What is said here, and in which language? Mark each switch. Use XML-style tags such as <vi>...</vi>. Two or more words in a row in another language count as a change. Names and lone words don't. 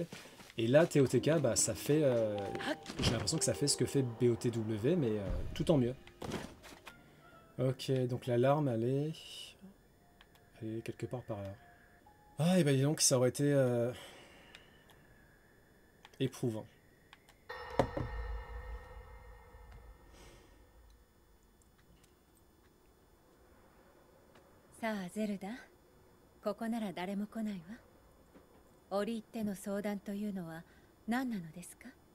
<fr>Et là, TOTK, bah, ça fait... j'ai l'impression que ça fait ce que fait BOTW, mais tout en mieux. Ok, donc l'alarme, elle est quelque part par là. Ah, et bah dis donc, ça aurait été... éprouvant.</fr> <ja>さあゼルダ、ここなら誰も来ないわ。折り入っての相談というのは何なのですか？</ja>